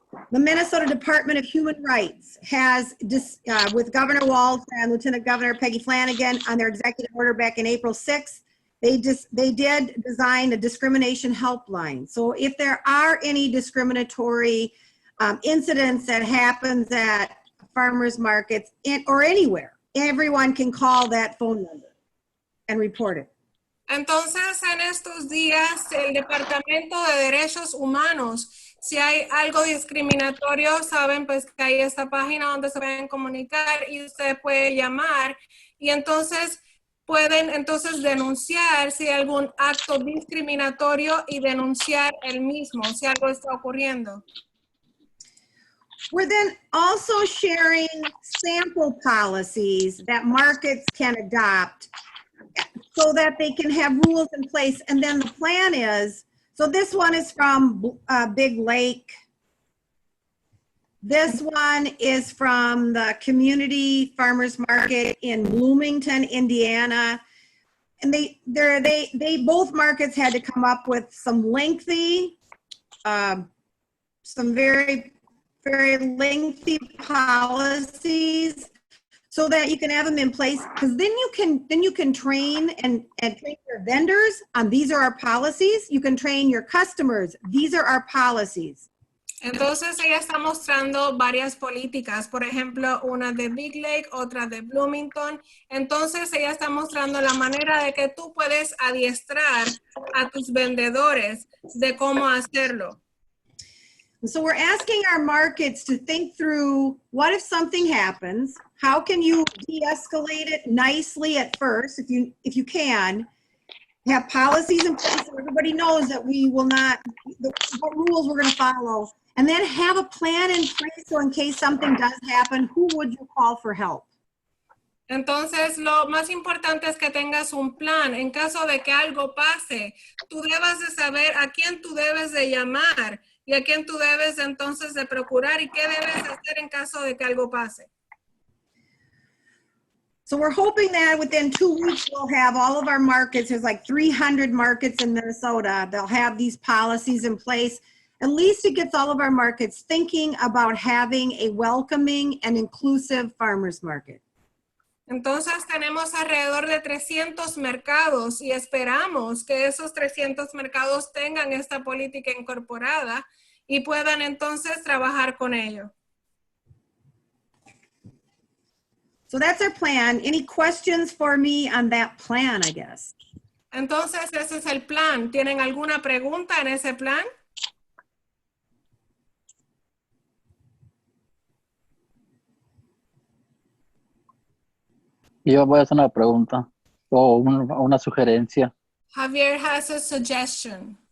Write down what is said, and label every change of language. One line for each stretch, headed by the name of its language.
English: The Minnesota Department of Human Rights has, with Governor Walz and Lieutenant Governor Peggy Flanagan on their executive order back in April 6th, they did design a discrimination helpline. So if there are any discriminatory incidents that happens at farmers markets or anywhere, everyone can call that phone number and report it.
Spanish: Entonces, en estos días, el Departamento de Derechos Humanos, si hay algo discriminatorio, saben pues que hay esta página donde se pueden comunicar y usted puede llamar y entonces pueden entonces denunciar si hay algún acto discriminatorio y denunciar el mismo, si algo está ocurriendo.
English: We're then also sharing sample policies that markets can adopt so that they can have rules in place. And then the plan is, so this one is from Big Lake. This one is from the Community Farmers Market in Bloomington, Indiana. And they both markets had to come up with some lengthy, some very lengthy policies so that you can have them in place, because then you can train and train your vendors on these are our policies. You can train your customers. These are our policies.
Spanish: Entonces ella está mostrando varias políticas, por ejemplo, una de Big Lake, otra de Bloomington. Entonces ella está mostrando la manera de que tú puedes adiestrar a tus vendedores de cómo hacerlo.
English: So we're asking our markets to think through, what if something happens? How can you de-escalate it nicely at first, if you can? Have policies in place so everybody knows that we will not, what rules we're going to follow. And then have a plan in place so in case something does happen, who would you call for help?
Spanish: Entonces, lo más importante es que tengas un plan. En caso de que algo pase, tú debes de saber a quién tú debes de llamar y a quién tú debes entonces de procurar y qué debes hacer en caso de que algo pase.
English: So we're hoping that within 2 weeks, we'll have all of our markets. There's like 300 markets in Minnesota. They'll have these policies in place. At least it gets all of our markets thinking about having a welcoming and inclusive farmers market.
Spanish: Entonces tenemos alrededor de 300 mercados y esperamos que esos 300 mercados tengan esta política incorporada y puedan entonces trabajar con ello.
English: So that's our plan. Any questions for me on that plan, I guess?
Spanish: Entonces ese es el plan. ¿Tienen alguna pregunta en ese plan? Yo voy a hacer una pregunta o una sugerencia.
English: Javier has a suggestion.